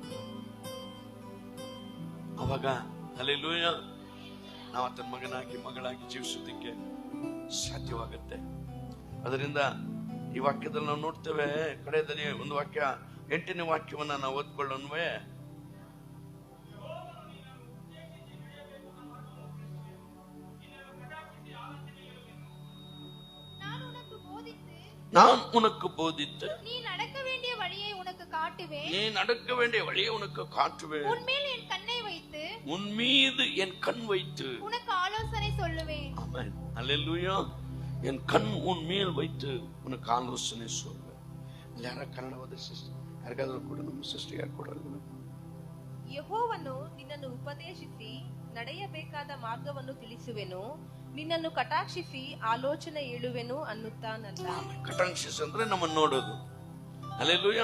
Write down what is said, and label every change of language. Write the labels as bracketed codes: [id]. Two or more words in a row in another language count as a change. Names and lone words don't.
[kn] ಅವಾಗ ಹಲ್ಲೆಲೂಯಾ ನಾವು ಆತನ ಮಗನಾಗಿ ಮಗಳಾಗಿ ಜೀವಿಸೋದಕ್ಕೆ ಸಾಧ್ಯವಾಗುತ್ತೆ. ಅದರಿಂದ ಈ ವಾಕ್ಯದಲ್ಲಿ ನಾವು ನೋಡ್ತೇವೆ, ಕಡೆಯಲ್ಲಿ ಒಂದು ವಾಕ್ಯ 8ನೇ ವಾಕ್ಯವನ್ನ ನಾವು ಓದ್ಕೊಳ್ಳೋನ್ವೇ, [ta] நான் உனக்கு போதித்து நீ நடக்க வேண்டிய வழியை உனக்கு காட்டுவேன். உன்மேல் என் கண்ணை வைத்து, உன் மீது என் கண் வைத்து உனக்கு ஆலோசனை சொல்லுவேன். ஆமென். ஹல்லேலூயா. என் கண் உன் மேல் வைத்து உனக்கு ஆலோசனை சொல்லுவேன். [kn] ಯಾರ ಕನ್ನಡವಾದ ಸಿಸ್ಟರ್ ಯಾರಿಗಾದ್ರೂ ಕೂಡ ನಮ್ಮ ಸಿಸ್ಟರ್ ಯಾರು ಕೊಡಲ್ಲ. ಯೆಹೋವನು ನಿನ್ನನ್ನು ಉಪದೇಶಿಸಿ ನಡೆಯಬೇಕಾದ ಮಾರ್ಗವನ್ನು ತಿಳಿಸುವೆನು, ನಿನ್ನನ್ನು ಕಟಾಕ್ಷಿಸಿ ಆಲೋಚನೆ ಹೇಳುವೆನು ಅನ್ನುತ್ತಾನಲ್ಲ. ಕಟಾಕ್ಷಿಸಿ ಅಂದ್ರೆ ನಮ್ಮನ್ನು ನೋಡೋದು. ಹಲ್ಲೆಲೂಯಾ.